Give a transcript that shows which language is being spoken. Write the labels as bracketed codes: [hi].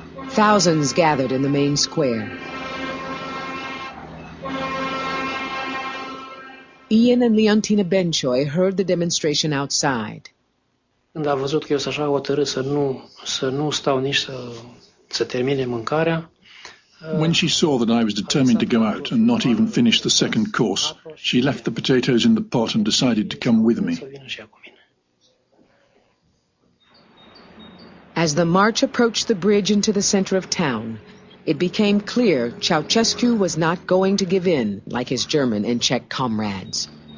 [en] Thousands gathered in the main square. Ian and Leontina Bencioi heard the demonstration outside. [ro] Când a văzut că eu sunt așa hotărât să nu stau nici să termine mâncarea. [en] When she saw that I was determined to go out and not even finish the second course, she left the potatoes in the pot and decided to come with me. As the march approached the bridge into the center of town, it became clear Ceausescu was not going to give in like his German and Czech comrades.